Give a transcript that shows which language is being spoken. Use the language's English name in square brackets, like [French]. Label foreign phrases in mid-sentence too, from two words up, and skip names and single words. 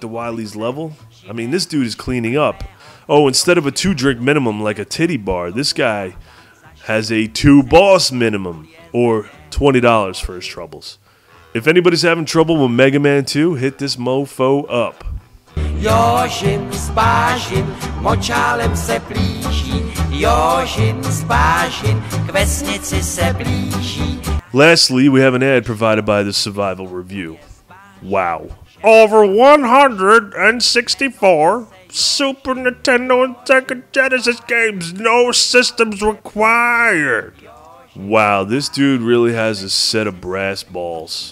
[English] Wily's level? I mean, this dude is cleaning up. Oh, instead of a 2-drink minimum like a titty bar, this guy has a 2-boss minimum, or $20 for his troubles. If anybody's having trouble with Mega Man 2, hit this mofo up. [Czech] Jozin z Bazin močálem se blíží, Jozin z Bazin k vesnici se blíží. [English] Lastly, we have an ad provided by the Survival Review. Wow. Over 164 Super Nintendo and Sega Genesis games, no systems required. Wow, this dude really has a set of brass balls.